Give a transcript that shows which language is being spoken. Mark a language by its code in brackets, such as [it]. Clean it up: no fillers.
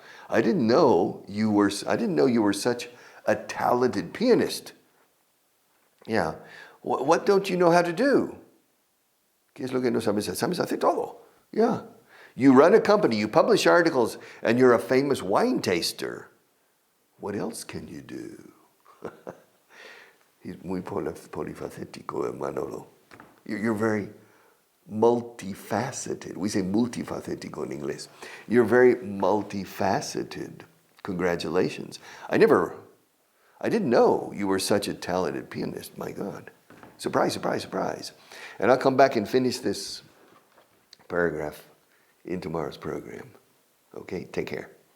[en] I didn't know you were such a talented pianist. Yeah. What don't you know how to do? [es] ¿Qué es lo que no sabes? Sabes hacer todo. Yeah. [en] You run a company, you publish articles, and you're a famous wine taster. What else can you do? [es] He's muy polifacético, Manolo. [en] You're very multifaceted. We say multifacético in English. You're very multifaceted. Congratulations. I didn't know you were such a talented pianist. My God. Surprise, surprise, surprise. And I'll come back and finish this paragraph in tomorrow's program. Okay, take care.